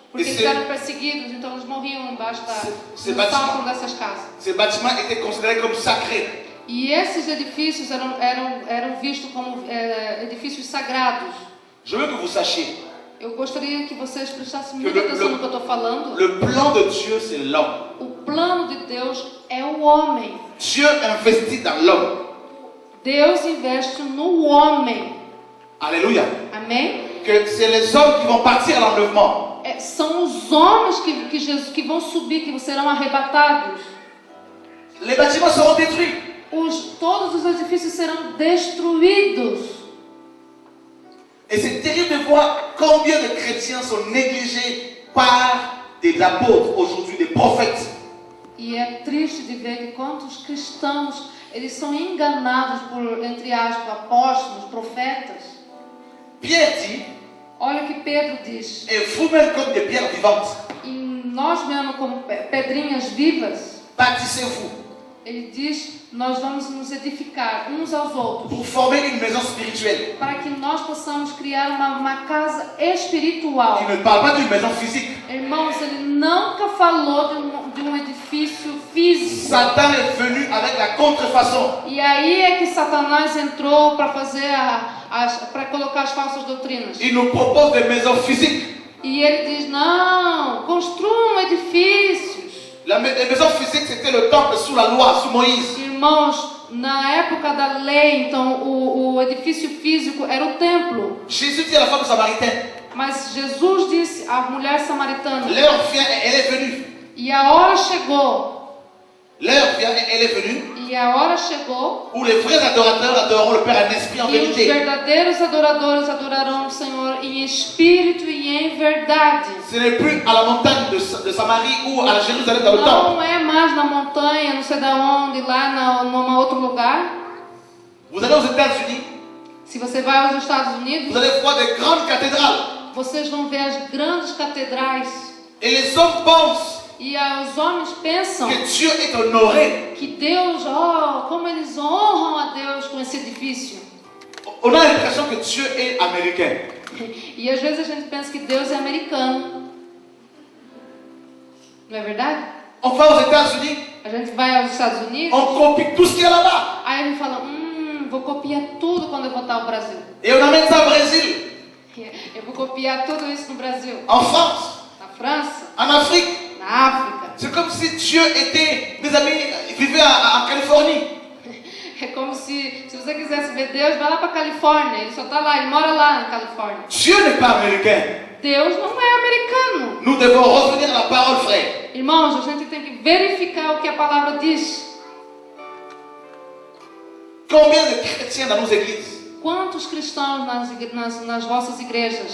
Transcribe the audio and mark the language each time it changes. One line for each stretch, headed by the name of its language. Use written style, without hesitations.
Portuguese: Porque eles eram perseguidos, então eles morriam embaixo no sótão dessas casas.
French: Ces bâtiments étaient considérés comme sacrés.
Portuguese: E esses edifícios eram vistos como edifícios sagrados.
French: Je veux que vous sachiez
Portuguese: Eu gostaria que vocês prestassem muita atenção no que eu estou falando.
French: le plan de Dieu, c'est l'homme.
Portuguese: O plano de Deus é o homem.
French: Dieu investit dans l'homme.
Portuguese: Deus investe no homem.
French: Alléluia.
Portuguese: Amém?
French: Que c'est les hommes qui vont partir à l'enlèvement.
Portuguese: São os homens que vão subir, que serão arrebatados.
French: Les bâtiments seront détruits.
Portuguese: Todos os edifícios serão destruídos.
French: Et c'est terrible de voir combien de chrétiens sont négligés par des apôtres aujourd'hui, des prophètes.
Portuguese: E é triste de ver que quantos cristãos eles são enganados por, entre aspas, apóstolos, profetas.
French: Pierre dit,
Portuguese: Olha o que Pedro diz.
French: et vous-même comme des pierres vivantes,
Portuguese: E nós mesmos como pedrinhas vivas,
French: bâtissez-vous
Portuguese: ele diz, nós vamos nos edificar uns aos outros.
French: pour former une maison spirituelle.
Portuguese: Para que nós possamos criar uma casa espiritual.
French: Il ne parle pas d'une maison physique.
Portuguese: Irmãos, ele nunca falou de um edifício físico.
French: Satan est venu avec la contrefaçon.
Portuguese: E aí é que Satanás entrou para fazer para colocar as falsas doutrinas.
French: Il nous propose des maisons physiques.
Portuguese: E ele diz: não, construam edifícios.
French: Les maisons physiques, c'était le temple sous la loi, sous Moïse.
Portuguese: Irmãos, na época da lei, então o edifício físico era o templo.
French: Jésus dit à la femme samaritaine,
Portuguese: Mas Jesus disse à mulher samaritana:
French: l'heure vient, elle est venue.
Portuguese: e a hora chegou,
French: L'heure vient, elle est venue,
Portuguese: e a hora chegou,
French: où les vrais adorateurs adoreront le Père en esprit, en
Portuguese: e os
French: vérité.
Portuguese: verdadeiros adoradores adorarão o Senhor em espírito e em verdade.
French: Ce n'est plus à la montagne de Samarie ou à Jérusalem dans le temple.
Portuguese: Não é mais na montanha, não sei da onde, lá num outro lugar.
French: Vous allez aux États-Unis,
Portuguese: Se você vai aos Estados
French: vous
Portuguese: Unidos,
French: allez voir des grandes cathédrales.
Portuguese: vocês vão ver as grandes catedrais.
French: Et les hommes pensent
Portuguese: E os homens pensam
French: que Dieu est honoré.
Portuguese: que Deus, como eles honram a Deus com esse edifício.
French: On a l'impression que Dieu est américain.
Portuguese: E às vezes a gente pensa que Deus é americano. Não é verdade?
French: On va aux États-Unis,
Portuguese: A gente vai aos Estados Unidos,
French: on copie tout ce qu'il y a là-bas.
Portuguese: aí ele fala, vou copiar tudo quando eu voltar ao Brasil.
French: Et on amène ça au Brésil,
Portuguese: Eu vou copiar tudo isso no Brasil.
French: en France,
Portuguese: Na França,
French: en Afrique.
Portuguese: na África.
French: C'est comme si Dieu était, mes amis, vivait en Californie.
Portuguese: É como se você quisesse ver Deus, vai lá para Califórnia. Ele só está lá, ele mora lá na Califórnia.
French: Dieu n'est pas américain.
Portuguese: Deus não é americano.
French: Nous devons revenir à la parole, frère.
Portuguese: Irmãos, a gente tem que verificar o que a palavra diz.
French: Combien de chrétiens dans nos églises
Portuguese: Quantos cristãos nas vossas igrejas